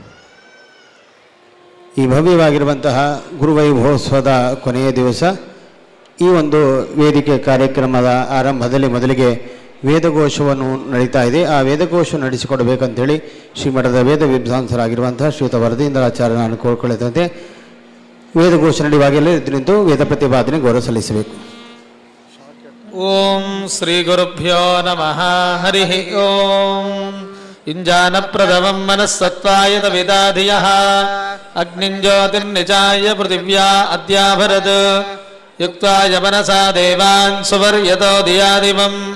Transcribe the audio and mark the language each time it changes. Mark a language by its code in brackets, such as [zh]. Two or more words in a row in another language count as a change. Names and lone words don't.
[kn] ಈ ಭವ್ಯವಾಗಿರುವಂತಹ ಗುರುವೈಭವೋತ್ಸವದ ಕೊನೆಯ ದಿವಸ ಈ ಒಂದು ವೇದಿಕೆ ಕಾರ್ಯಕ್ರಮದ ಆರಂಭದಲ್ಲಿ ಮೊದಲಿಗೆ ವೇದಘೋಷವನ್ನು ನಡೀತಾ ಇದೆ. ಆ ವೇದಘೋಷ ನಡೆಸಿಕೊಡಬೇಕಂತೇಳಿ ಶ್ರೀಮಠದ ವೇದ ವಿದ್ವಾಂಸರಾಗಿರುವಂತಹ ಶ್ರೀಯುತ ವರದೀಂದ್ರಾಚಾರ್ಯ ನಾನು ಕೋರ್ಕೊಳ್ಳುತ್ತಂತೆ ವೇದಘೋಷ ನಡೆಯುವಾಗಲೇ ನಿಂತು ವೇದ ಪ್ರತಿಪಾದನೆ ಗೌರವ ಸಲ್ಲಿಸಬೇಕು. [sa] ಓಂ ಶ್ರೀ ಗುರುಭ್ಯೋ ನಮಃ. ಹರಿ ಓಂ युञ्जानप्रथमं मनस्सत्त्वाय विदाधियः अग्निञ्ज्योतिर्निचाय पृथिव्या अद्याभरत् युक्ताय मनसा देवान् सुवर्यतो धियादिवम्